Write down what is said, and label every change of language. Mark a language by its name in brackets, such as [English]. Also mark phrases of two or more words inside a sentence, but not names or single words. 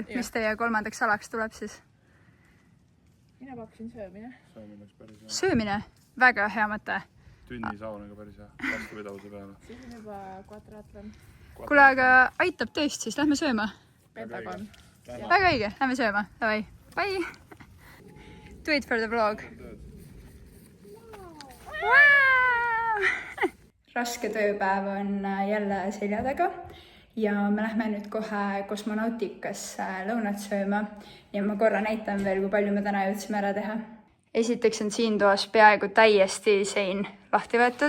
[Estonian] Mis teie 3. alaks tuleb siis? Mina pakkusin söömine. Söömine oleks päris hea. Söömine? Väga hea mõte. Tünnisaunaga päris hea. Vastupidavuse peale. Siis on juba quadratlon. Kuule, aga aitab tõest siis, lähme sööma. Pentagon. Väga õige, lähme sööma. Davai, [English] bye! Do it for the vlog. Wow! [Estonian] Raske tööpäev on jälle selja taga ja me lähme nüüd kohe kosmonautikasse lõunat sööma ja ma korra näitan veel, kui palju me täna jõudsime ära teha. Esiteks on siin toas peaaegu täiesti sein lahti võetud.